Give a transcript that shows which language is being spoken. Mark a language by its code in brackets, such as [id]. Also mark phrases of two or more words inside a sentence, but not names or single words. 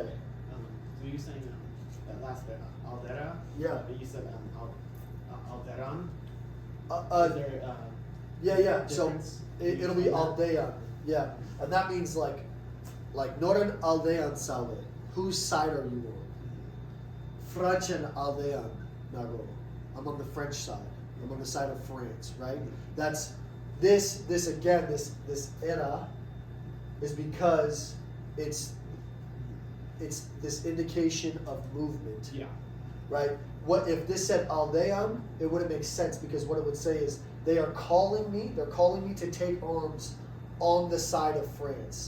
[en] So you're saying that last bit, aldera? Yeah. But you said alderan? Is there Yeah. So difference? it'll be aldean. Yeah, and that means like [eu] Noren aldean sale. [en] Whose side are you on? [eu] Francen aldean nago. [en] I'm on the French side. I'm on the side of France, right? That's this again. This era is because it's this indication of movement. Yeah. Right? What if this said aldean? It wouldn't make sense because what it would say is they're calling me to take arms on the side of France.